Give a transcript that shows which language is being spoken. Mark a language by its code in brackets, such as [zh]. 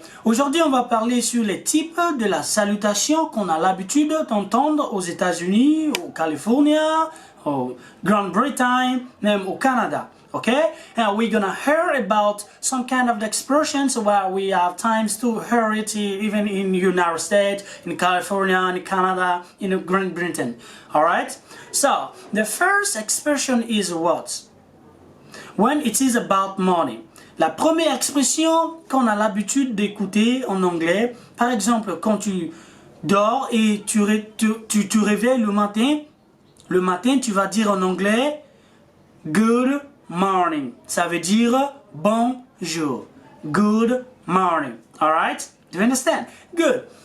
[fr] Aujourd'hui, on va parler sur les types de la salutation qu'on a l'habitude d'entendre aux États-Unis, au Californie, au Grande-Bretagne, même au Canada. [en] Okay? And we're gonna hear about some kind of expressions where we have times to hear it even in United States, in California, in Canada, in Great Britain. Alright? So, the first expression is what? When it is about money. [fr] La première expression qu'on a l'habitude d'écouter en anglais, par exemple, quand tu dors et tu réveilles le matin, tu vas dire en anglais [en] good morning. [fr] Ça veut dire bonjour. [en] Good morning. Alright? Do you understand? Good.